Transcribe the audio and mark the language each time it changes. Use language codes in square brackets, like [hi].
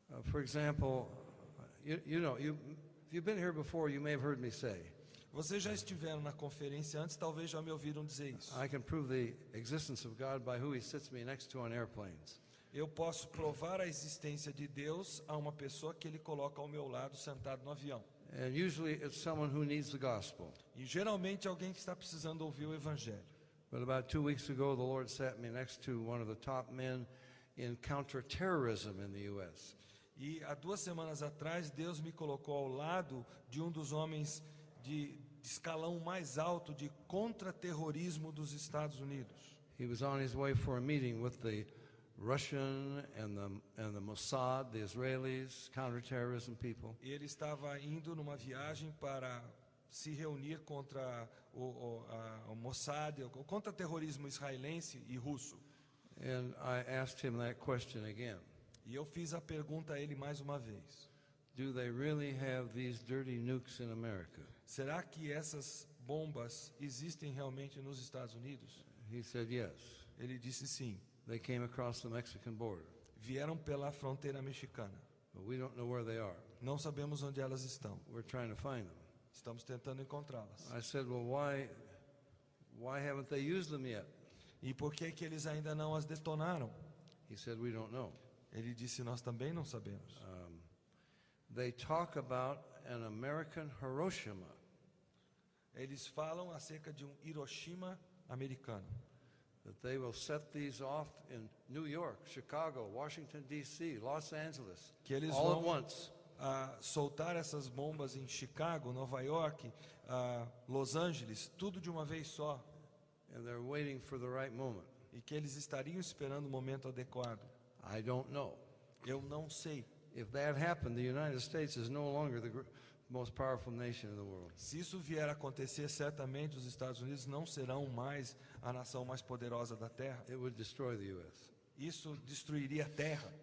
[en] For example, if you've been here before, you may have heard me say, [pt] Vocês já estiveram na conferência antes, talvez já me ouviram dizer isso. [en] I can prove the existence of God by who He sits me next to on airplanes. [pt] Eu posso provar a existência de Deus a uma pessoa que Ele coloca ao meu lado sentado no avião. [en] And usually it's someone who needs the gospel. [pt] E geralmente alguém que está precisando ouvir o Evangelho. [en] But about 2 weeks ago, the Lord sat me next to one of the top men in counterterrorism in the U.S. [pt] E há 2 semanas atrás, Deus me colocou ao lado de um dos homens de escalão mais alto de contra-terrorismo dos Estados Unidos. [en] He was on his way for a meeting with the Russian and the Mossad, the Israelis, counterterrorism people. [pt] Ele estava indo numa viagem para se reunir contra o Mossad, o contra-terrorismo israelense e russo. [en] And I asked him that question again. [pt] E eu fiz a pergunta a ele mais uma vez. [en] Do they really have these dirty nukes in America? [pt] Será que essas bombas existem realmente nos Estados Unidos? [en] He said yes. [pt] Ele disse sim. [en] They came across the Mexican border, [pt] Vieram pela fronteira mexicana. [en] but we don't know where they are. [pt] Não sabemos onde elas estão. [en] We're trying to find them. [pt] Estamos tentando encontrá-las. [en] I said, well, why haven't they used them yet? [pt] E por que que eles ainda não as detonaram? [en] He said, we don't know. [pt] Ele disse, nós também não sabemos. [en] They talk about an American Hiroshima. [pt] Eles falam acerca de um Hiroshima americano. [en] That they will set these off in New York, Chicago, Washington, D.C., Los Angeles, [pt] Que eles [en] all at [pt] vão [en] once. [pt] soltar essas bombas em Chicago, Nova York, Los Angeles, tudo de uma vez só. [en] And they're waiting for the right moment. [pt] E que eles estariam esperando o momento adequado. [en] I don't know. [pt] Eu não sei. [en] If that happened, the United States is no longer the most powerful nation in the world. [pt] Se isso vier a acontecer, certamente os Estados Unidos não serão mais a nação mais poderosa da Terra. [en] It would destroy the U.S. [pt] Isso destruiria a Terra.